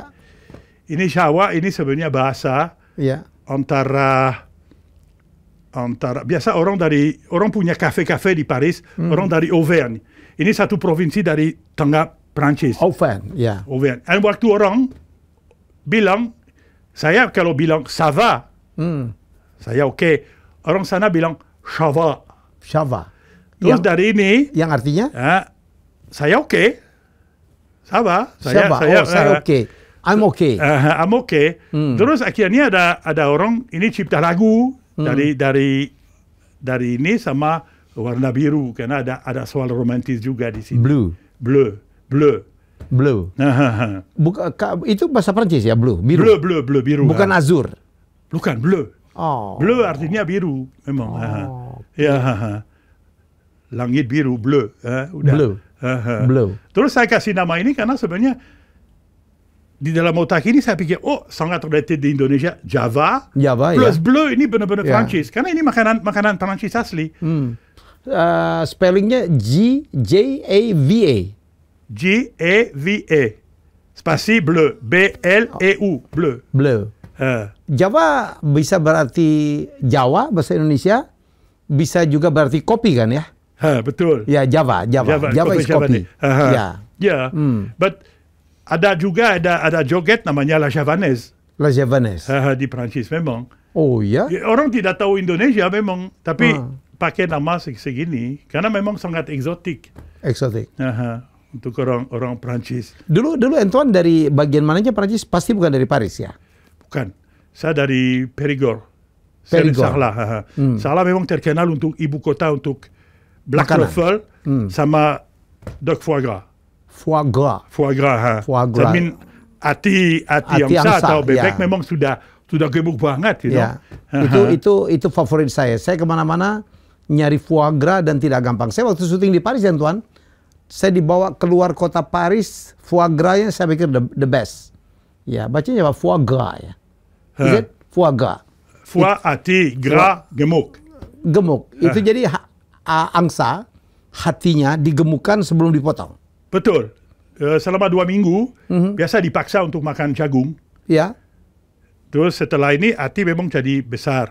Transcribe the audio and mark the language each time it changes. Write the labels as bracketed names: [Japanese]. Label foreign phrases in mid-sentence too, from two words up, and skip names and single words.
[Indonesian] Ini Jawa, ini sebenarnya bahasa antara biasa orang punya kafe-kafe di Paris, orang dari Auvergne. Ini satu provinsi dari tengah Prancis. Auvergne, ya. Auvergne. Dan waktu orang bilang, saya kalau bilang [French] ça va, [Indonesian] saya oke. Orang sana bilang [French] ça va. [Indonesian] Terus dari ini, yang artinya? saya oke. Sabar, Saya oke. [English] I'm okay. I'm okay. [Indonesian] Terus akhirnya ada orang ini cipta lagu dari ini sama warna biru karena ada soal romantis juga di sini. Bleu. Itu bahasa Prancis ya, biru. Bleu biru. Bukan azur. Bukan bleu. Oh. Bleu artinya biru memang. Ya. Langit biru, bleu. Udah. Bleu. Terus saya kasih nama ini karena sebenarnya di dalam otak ini saya pikir, sangat related di Indonesia, Java plus ya. bleu ini benar-benar Prancis. Karena ini makanan Prancis asli. Spellingnya G-A-V-A. G-A-V-A. Spasi bleu. B-L-E-U. Bleu. Java bisa berarti Jawa, bahasa Indonesia. Bisa juga berarti kopi kan ya? Betul. Ya, Java is kopi. Ya. But ada juga ada joget namanya La Javanaise. La Javanaise. Di Prancis memang. Oh ya? Orang tidak tahu Indonesia memang, tapi pakai nama segini karena memang sangat eksotik. Untuk orang Prancis. Dulu Antoine dari bagian mananya Prancis? Pasti bukan dari Paris ya? Bukan. Saya dari Périgord. Sarlat memang terkenal untuk ibu kota untuk [English] black truffle [Indonesian] sama duck [French] foie gras. Foie gras. [Indonesian] Jamin hati angsa atau bebek memang sudah gemuk banget gitu. Ya. Itu favorit saya. Saya kemana-mana nyari [French] foie gras [Indonesian] dan tidak gampang. Saya waktu syuting di Paris, Antoine, saya dibawa keluar kota Paris, [French] foie gras-nya [Indonesian] saya pikir [English] the best. [Indonesian] Ya, bacanya apa? [French] Foie gras [Indonesian] ya. [English] Is it? [French] Foie gras. [Indonesian] Foie, hati, gras, gemuk. Itu jadi angsa, hatinya digemukkan sebelum dipotong. Betul. Selama 2 minggu, biasa dipaksa untuk makan jagung. Ya. Terus setelah ini, hati memang jadi besar.